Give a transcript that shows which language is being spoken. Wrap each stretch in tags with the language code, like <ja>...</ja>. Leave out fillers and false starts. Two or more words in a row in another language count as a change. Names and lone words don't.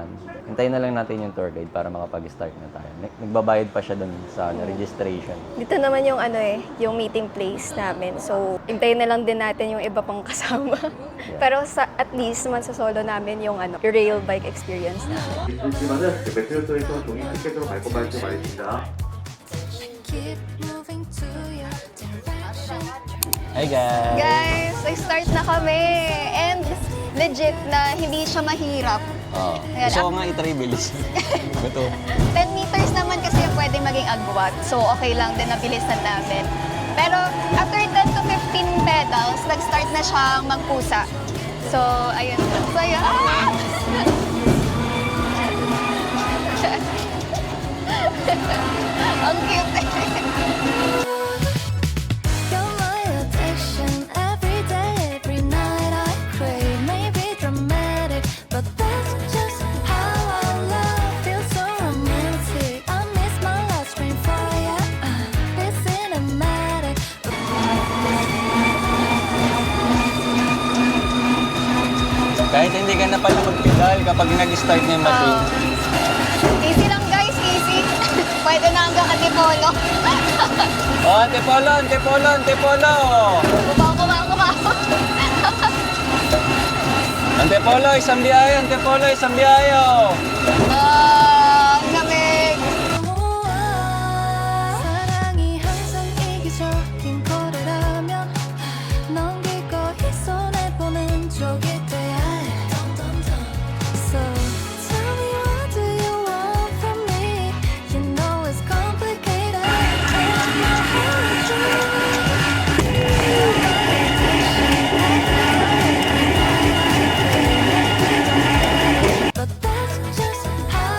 <tl>Hintayin na lang natin yung</tl> <en>tour guide</en> <tl>para makapag-start na tayo. Nagbabayad pa siya dun sa registration. Dito naman yung yung</tl> <en>meeting place</en> <tl>namin. So, hintayin na lang din natin yung iba pang kasama. Pero</tl> <en>at least</en> <tl>man sa solo namin yung yung</tl> <en>rail bike experience</en> <tl>namin.</tl> <ko>있지만은 매트리어에서 종이 티켓으로 발급할 줄 알겠습니다.</ko> <en>Hi guys! Guys, start</en> <tl>na kami.</tl> <en>And legit</en> <tl>na hindi siya mahirap. Ayan, Gusto ko nga i-try bilis. Ito. 10 meters naman kasi yung pwede maging agwat. So, okay lang din na bilisan namin. Pero</tl> <en>after 10 to 15 pedals,</en> <tl>nag-start na siyang magpusa. So, ayun. So, ayun. Ang cute.</tl> <en>You're my addiction. Every day, every night I crave. Maybe dramatic, but that's just how I love. Feels so romantic. I miss my last spring fire. It's cinematic.</en> <tl>Kahit hindi ka na pala mag-pedal kapag nag-start na yung machine. Easy lang, guys. Easy. Pwede na hanggang Antipolo. Antipolo! Antipolo! Antipolo! Kumaw. Antipolo! Isang biyahe! Antipolo! Isang biyahe! Ang lamig.</tl> <ko>사랑이 항상 이기적인 거라면 넘기고 손해보는 적이 돼야 해.</ko> <en>So tell me what do you want from me? You know it's complicated. Take my heart But that's just</en>